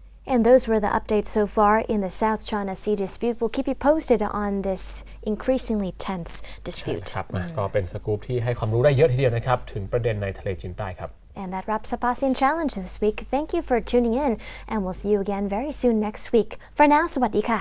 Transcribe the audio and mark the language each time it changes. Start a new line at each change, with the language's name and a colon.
English: And those were the updates so far in the South China Sea dispute. We'll keep you posted on this increasingly tense
Thai: ใช่
English: dispute.
Thai: ครับก็เป็นสกู๊ปที่ให้ความรู้ได้เยอะทีเดียวนะครับถึงประเด็นในทะเลจีนใต้ครับ
English: And that wraps up ASEAN Challenge this week. Thank you for tuning in, and we'll see you again very soon next week. For now,
Thai: สวัสดีค่ะ